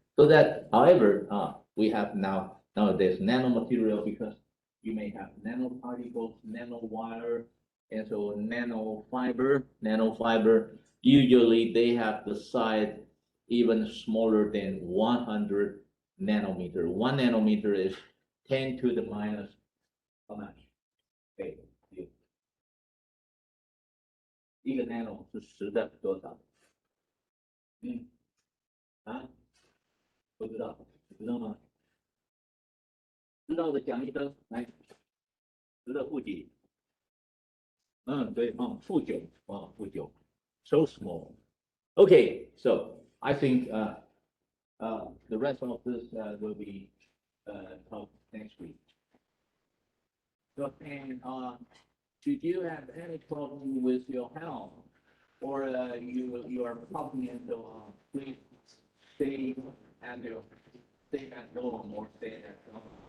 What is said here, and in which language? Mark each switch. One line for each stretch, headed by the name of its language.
English: So that, however, we have nowadays nanomaterial because you may have nanoparticles, nanowire, and so nanofiber. Usually they have the size even smaller than 100 nanometer. 1 nanometer is 10 to the minus how much?
Chinese: Okay, 一个 nano 是10的多少？不知道，知道吗？知道的讲一声，来，10的负几？对，负9，负9
English: ，so small. Okay, so I think the rest of this will be talked next week. So, and should you have any problem with your health, or you are talking and please stay at home or stay at home.